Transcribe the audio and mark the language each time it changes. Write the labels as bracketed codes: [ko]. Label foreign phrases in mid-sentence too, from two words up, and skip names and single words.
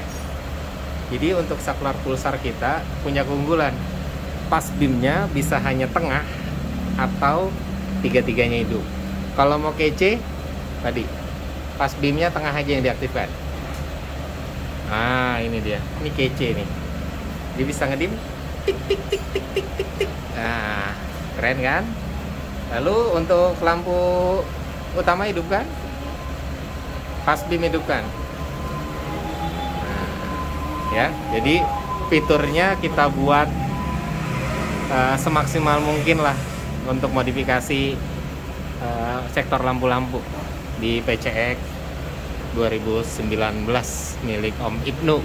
[id] Jadi untuk saklar pulsar kita punya keunggulan. Pas beamnya bisa hanya tengah atau tiga-tiganya hidup. Kalau mau kece tadi pas beamnya tengah aja yang diaktifkan. Ah, ini dia. Ini kece nih. Dia bisa ngedim tik tik tik tik tik tik tik. Nah, keren kan? Lalu untuk lampu utama hidupkan. Pas beam hidupkan. Nah, ya, jadi fiturnya kita buat semaksimal mungkin lah untuk modifikasi sektor lampu-lampu di PCX 2019 milik Om Ibnu.